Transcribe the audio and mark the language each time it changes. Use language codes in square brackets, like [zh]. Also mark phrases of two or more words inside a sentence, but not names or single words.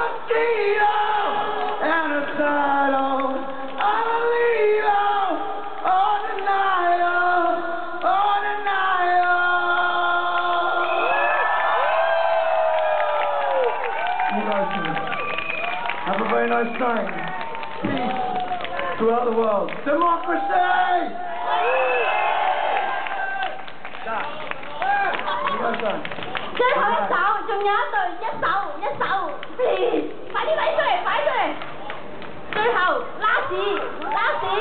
[en] Genocidal, illegal, undeniable, You guys have a very nice night. Peace throughout the world. Democracy! You guys done? [yue] 最後一首，仲有一首，please，快啲俾出嚟，最後，last。